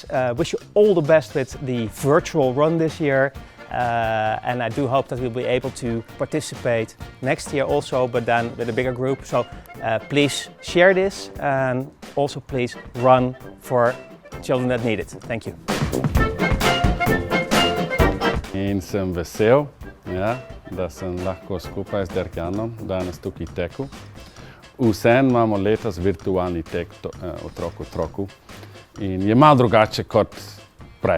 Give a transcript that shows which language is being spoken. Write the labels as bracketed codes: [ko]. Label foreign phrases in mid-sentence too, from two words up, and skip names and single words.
[en] Wish you all the best with the virtual run this year. And I do hope that we'll be able to participate next year also, but then with a bigger group. So please share this and also please run for children that need it. Thank you. [sl] In sem vesel, da sem lahko skupaj z Derganom danes tukaj tekel. Vseeno imamo letos virtualni tek Otrok otroku in je malo drugače kot prej.